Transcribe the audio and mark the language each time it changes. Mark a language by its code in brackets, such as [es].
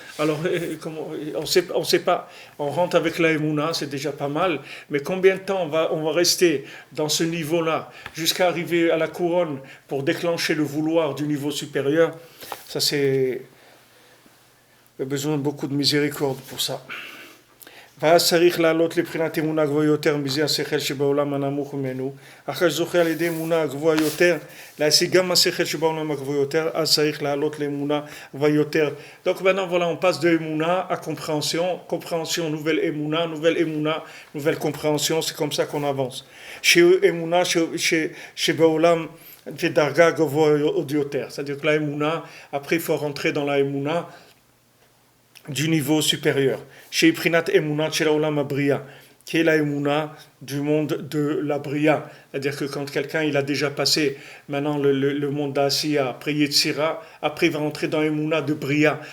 [fr] Alors, on sait pas. On rentre avec la Emouna, c'est déjà pas mal. Mais combien de temps on va rester dans ce niveau-là jusqu'à arriver à la couronne pour déclencher le vouloir du niveau supérieur? Ça, c'est. Il y a besoin de beaucoup de miséricorde pour ça. [he] ואז צריך לעלות לבחינת אמונה גבוהה יותר מזה השכל שבעולם הנמוך ממנו. אחרי שזוכה על ידי אמונה גבוהה יותר, להשיג גם השכל שבעולם הגבוה יותר, אז צריך לעלות לאמונה גבוהה יותר. [fr] Donc maintenant, voilà, on passe de אמונה à compréhension, compréhension, nouvelle אמונה, nouvelle compréhension, c'est comme ça qu'on avance. [he] אמונה שבעולם דרגה גבוהה עוד יותר. [fr] C'est-à-dire que la אמונה, après il faut rentrer dans la אמונה, du niveau supérieur. Chez Prinat Emunat chez l'Olam Abria, qui est la Emuna du monde de la Bria. C'est-à-dire que quand quelqu'un il a déjà passé maintenant le monde d'Asiya, après Yetzira, après il va entrer dans Emuna de Bria.